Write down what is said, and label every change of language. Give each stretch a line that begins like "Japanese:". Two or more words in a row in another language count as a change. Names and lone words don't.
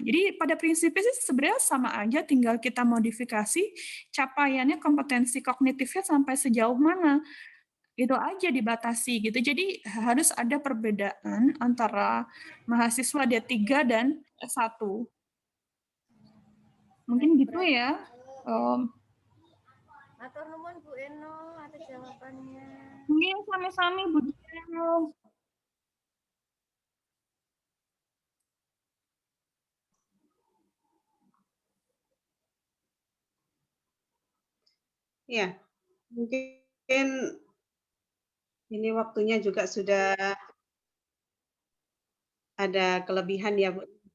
Indonesian: Jadi pada prinsipnya sih sebenarnya sama aja, tinggal kita modifikasi capaiannya, kompetensi kognitifnya sampai sejauh mana. Itu aja dibatasi gitu. Jadi harus ada perbedaan antara mahasiswa D3 dan S1. Mungkin gitu ya.
Javanese: Matur nuwun
Indonesian: Bu Eno atas jawabannya. Mungkin sami-sami Bu Eno. Ya, mungkin ini waktunya juga sudah ada kelebihan ya, Bu.